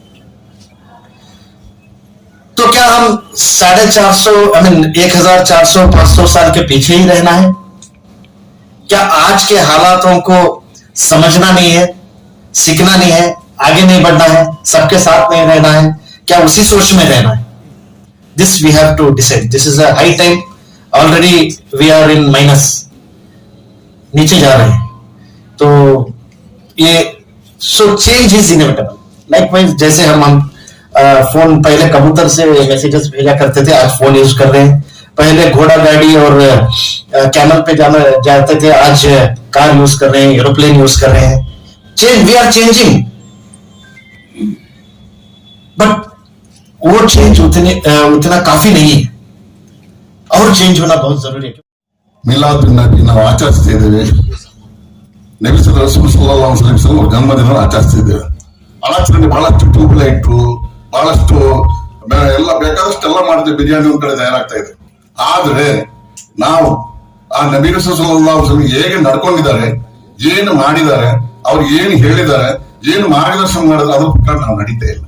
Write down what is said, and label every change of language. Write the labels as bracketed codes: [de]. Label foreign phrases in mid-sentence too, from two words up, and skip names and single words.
[hi] तो क्या हम 1450 साल के पीछे ही रहना है? क्या आज के हालातों को समझना नहीं है, सीखना नहीं है, आगे नहीं बढ़ना है, सबके साथ नहीं रहना है? क्या उसी सोच में रहना है? [en] this we have to decide. this is a high time, already we are in minus, [hi] नीचे जा रहे हैं। तो ये [en] so change is inevitable. [hi] लाइकवाइज जैसे हम फोन पहले कबूतर से मैसेजेस भेजा करते थे, आज फोन यूज कर रहे हैं। पहले घोड़ा गाड़ी और कैमल पे जाते थे, आज कार यूज कर रहे हैं, एरोप्लेन यूज कर रहे हैं। [en] change, we are changing, but [hi] वो चेंज उतना काफी नहीं है, और चेंज होना बहुत जरूरी है। [kn] ಮಿಲಾದ್ ನಬಿ ನಾವು ಆಚರಿಸ್ತಾ ಇದ್ದೇವೆ. ನಬಿ ರಸೂಲ್ [ar] صلى الله عليه وسلم [kn] ಅವರ ಜನ್ಮದಿನ ಆಚರಿಸ್ತಾ ಇದ್ದೇವೆ. ಆಚರಣೆ ಬಹಳಷ್ಟು ಟ್ಯೂಬ್ಲೈಟ್, ಬಹಳಷ್ಟು ಎಲ್ಲ ಬೇಕಾದಷ್ಟೆಲ್ಲ ಮಾಡಿದ್ರೆ ಬಿರಿಯಾನಿ ಒಂದ್ ಕಡೆ ತಯಾರಾಗ್ತಾ ಇದೆ. ಆದ್ರೆ ನಾವು ಆ ನಬಿ ರಸೂಲ್ [ar] صلى الله عليه وسلم [kn] ಹೇಗೆ ನಡ್ಕೊಂಡಿದ್ದಾರೆ, ಏನು ಮಾಡಿದ್ದಾರೆ, ಅವ್ರು ಏನು ಹೇಳಿದ್ದಾರೆ, ಏನು ಮಾರ್ಗದರ್ಶನ ಮಾಡಿದ್ರೆ ಅದ್ರ ಪ್ರಕಾರ ನಾವು ನಡೀತಾ ಇಲ್ಲ.